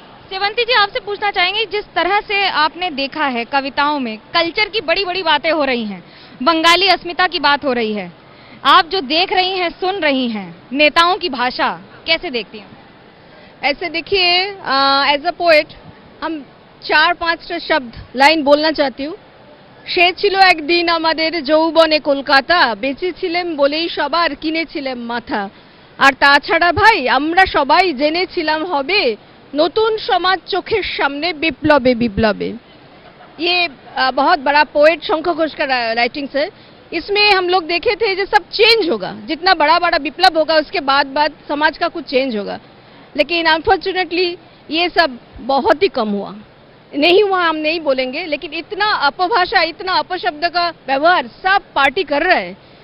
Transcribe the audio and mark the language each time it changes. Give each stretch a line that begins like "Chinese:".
Hindi: सेवंती जी, आपसे पूछना चाहेंगे, जिस तरह से आपने देखा है कविताओं में कल्चर की बड़ी बड़ी बातें हो रही हैं, बंगाली अस्मिता की बात हो रही है, आप जो देख रही हैं, सुन रही हैं, नेताओं की भाषा कैसे देखती हैं? ऐसे देखिए,
English: as a poet
Hindi: हम 4-5টা शब्द लाइन बोलना चाहती हूँ।
Bangla: সে ছিল একদিন আমাদের যৌবনে কলকাতা, বেঁচেছিলেম বলেই সবার কিনেছিলাম মাথা। আর তাছাড়া ভাই আমরা সবাই জেনেছিলাম হবে নতুন সমাজ চোখের সামনে বিপ্লবে বিপ্লবে।
Hindi: ये बहुत बड़ा पोएट शंकर घोष का राइटिंग्स है। इसमें हम लोग देखे थे जो सब चेंज होगा, जितना बड़ा बड़ा विप्लव होगा उसके बाद समाज का कुछ चेंज होगा, लेकिन अनफॉर्चुनेटली ये सब बहुत ही कम हुआ। नहीं हुआ हम नहीं बोलेंगे, लेकिन इतना अपभाषा, इतना अपशब्द का व्यवहार सब पार्टी कर रहे हैं।